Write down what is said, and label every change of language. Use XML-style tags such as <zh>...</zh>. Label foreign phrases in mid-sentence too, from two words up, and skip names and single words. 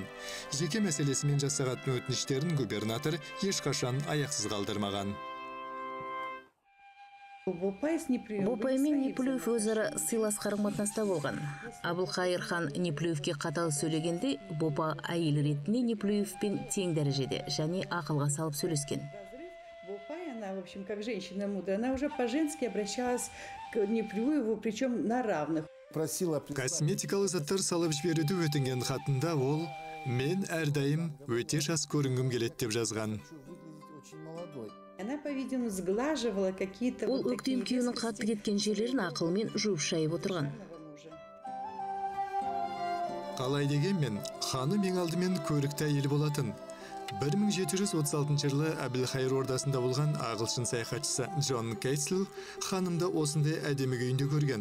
<kk>Жеке мәселесімен жасағатын өтініштерін губернатор ешқашан аяқсыз қалдырмаған. Бопай мен Неплюев өзара сыйлас қарым-қатынаста болған. Әбілқайыр хан Неплюевке қатал сөйлегенде, Бопа әйел ретінде Неплюевпен тең дәрежеде және ақылға салып сөйлескен.</kk> <ru>Она, в общем, как женщина мудрая, она уже по-женски обращалась к Неплюеву, причем на равных.</ru> <kk>Косметикалық заттар салып жіберуді өтінген хатында ол «Мен әрдайым өте жас көрінгім келеді» деп жазған.</kk> <ru>Она, по-видимому, сглаживала какие-то...</ru> <kk>Ол өктем күйеуінің қатты кеткен жерлерін ақылмен жуып шайып отырған. Қалай дегенмен, ханым ең алдымен көрікті әйел болатын. 1736 жылы Әбілқайыр ордасында болған ағылшын саяхатшысы Джон Кейтсел ханымды осындай әдемі күйінде көрген.</kk>